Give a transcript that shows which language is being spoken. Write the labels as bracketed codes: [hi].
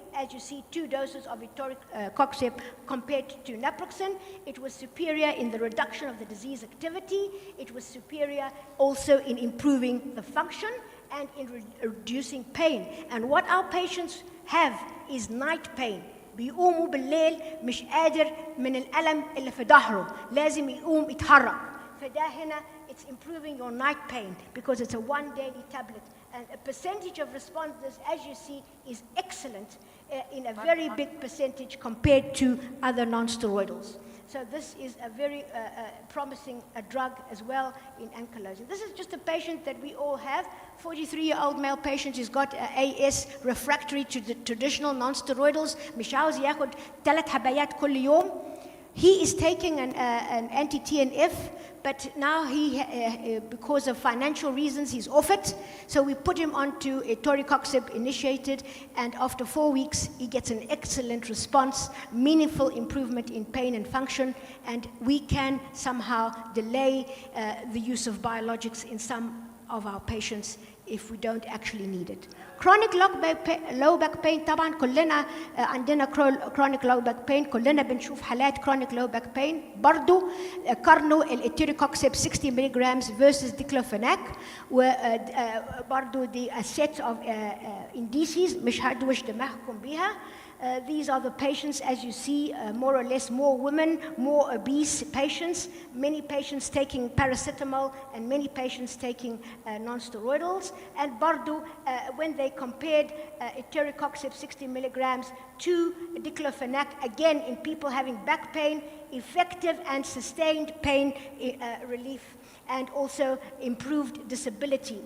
[en] As you see, 2 doses of etoricoxib compared to naproxen. It was superior in the reduction of the disease activity. It was superior also in improving the function and in reducing pain. And what our patients have is night pain. [ar] بيقوموا بالليل مش قادر من الألم اللي في ظهره، لازم يقوم يتحرك. فده هنا [en] it's improving your night pain because it's a 1 daily tablet. And a percentage of responders, as you see, is excellent in a very big percentage compared to other non-steroidals. So this is a very promising drug as well in ankylosing. This is just a patient that we all have, 43-year-old male patient. He's got AS refractory to the traditional non-steroidals. [ar] مش عاوز ياخد 3 حبايات كل يوم. [en] He is taking an anti-TNF, but now because of financial reasons, he's off it. So we put him onto etoricoxib initiated, and after 4 weeks, he gets an excellent response, meaningful improvement in pain and function, and we can somehow delay the use of biologics in some of our patients if we don't actually need it. Chronic low back pain [ar] طبعا كلنا عندنا [en] chronic low back pain، [ar] كلنا بنشوف حالات [en] chronic low back pain. [ar] برضو قارنوا الاتيريكوكسيب 60 mg versus diclofenac، وبرضو [en] the set of indices [ar] مش هدوش دماغكم بيها. [en] These are the patients, as you see, more or less more women, more obese patients, many patients taking paracetamol and many patients taking non-steroidals. And Bardu, when they compared etoricoxib 60 mg to diclofenac, again in people having back pain, effective and sustained pain relief, and also improved disability.